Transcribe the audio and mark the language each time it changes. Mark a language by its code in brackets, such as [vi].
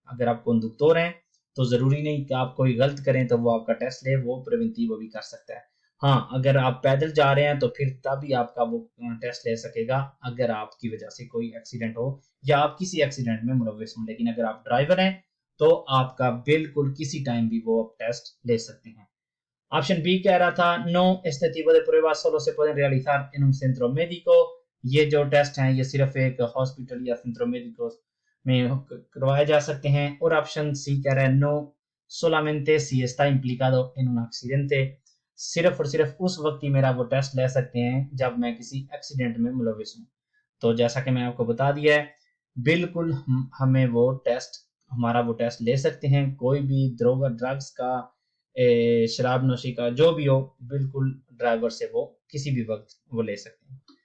[hi] अगर आप कंडक्टर हैं तो जरूरी नहीं कि आप कोई गलत करें तो वो आपका टेस्ट ले, वो प्रिवेंटिव भी कर सकता है। हाँ, अगर आप पैदल जा रहे हैं तो फिर तभी आपका वो टेस्ट ले सकेगा, अगर आपकी वजह से कोई एक्सीडेंट हो या आप किसी एक्सीडेंट में मुलविस हों। लेकिन अगर आप ड्राइवर हैं तो आपका बिल्कुल किसी टाइम भी वो टेस्ट ले सकते हैं। Option B कह रहा था [es] no, este tipo de pruebas solo se pueden realizar en un centro médico। [hi] ये जो टेस्ट हैं ये सिर्फ एक हॉस्पिटल या सेंट्रो médicos में करवाए जा सकते हैं। और ऑप्शन सी कह रहा है [es] no, solamente si está implicado en un accidente। [hi] सिर्फ और सिर्फ उस वक्त ही मेरा वो टेस्ट ले सकते हैं जब मैं किसी एक्सीडेंट में मुलविस हूँ। तो जैसा कि मैंने आपको बता दिया है, बिल्कुल हमें वो टेस्ट हमारा वो टेस्ट ले सकते हैं, कोई भी ड्रग्स का, शराब नोशी का, जो भी हो, बिल्कुल ड्राइवर से वो किसी भी वक्त वो ले सकते हैं।